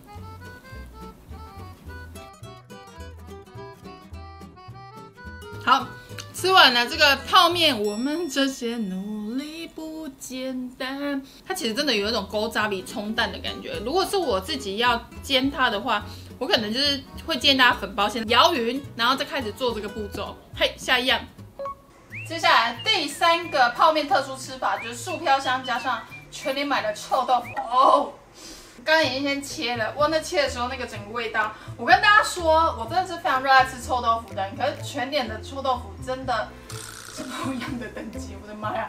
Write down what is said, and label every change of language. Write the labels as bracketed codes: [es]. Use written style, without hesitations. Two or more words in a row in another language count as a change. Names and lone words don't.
[zh] 好，吃完了這個泡麵，我們這些努力不簡單。它其實真的有一種勾扎比蔥蛋的感覺。如果是我自己要煎它的話，我可能就是会建議大家粉包先搖勻，然後再開始做這個步驟。嘿，下一樣。接下來第3個泡麵特殊吃法就是素飄香加上全聯買的臭豆腐哦。剛剛已經先切了，哇，那切的時候那個整個味道，我跟大家說，我真的是非常热愛吃臭豆腐的人，可是全聯的臭豆腐真的是不一樣的等級，我的媽呀！